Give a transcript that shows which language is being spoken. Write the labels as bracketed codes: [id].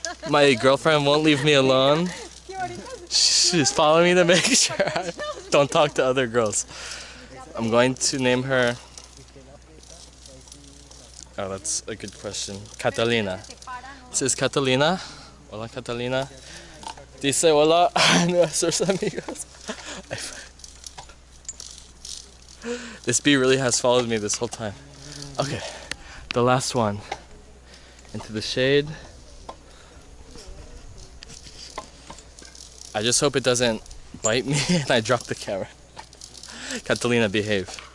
[en] My girlfriend won't leave me alone. She's following me to make sure I don't talk to other girls. I'm going to name her. Oh, that's a good question. Catalina. This is Catalina. [es] Hola, [en] Catalina. [es] Dice hola a nuestros amigos. [en] This bee really has followed me this whole time. Okay, the last one. Into the shade. I just hope it doesn't bite me and I drop the camera. Catalina, behave.